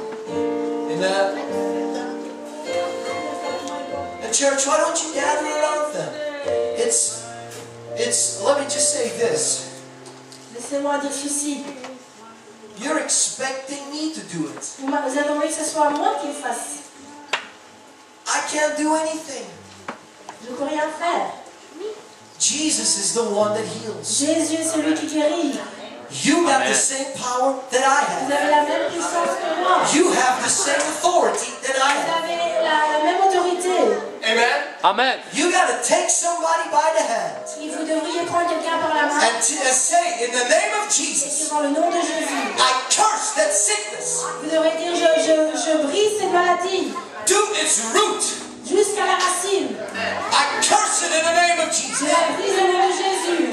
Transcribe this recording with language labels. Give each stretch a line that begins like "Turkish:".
English: Amen. And church, why don't you gather around them? Let me just say this.
French: Laissez-moi dire ceci.
English: You're expecting me to do it.
French: Vous attendez que ce soit moi qui le fasse.
English: I can't do anything.
French: Je ne peux rien faire.
English: Jesus is the one that heals.
French: Jésus est celui qui guérit.
English: You got the same power that I
French: Vous
English: have.
French: avez la même puissance que moi.
English: You have the same authority that I
French: Vous
English: have.
French: avez la même autorité.
English: Amen.
French: Amen.
English: You got to take somebody by the hand
French: Et vous devriez prendre quelqu'un par la main
English: and say, in the name of
French: et
English: Jesus,
French: dire dans le nom de Jésus.
English: I curse that sickness
French: Vous devrez dire je brise cette maladie
English: to its root.
French: jusqu'à la racine.
English: I curse it in the name of
French: Je
English: Jesus.
French: la brise dans le nom de Jésus.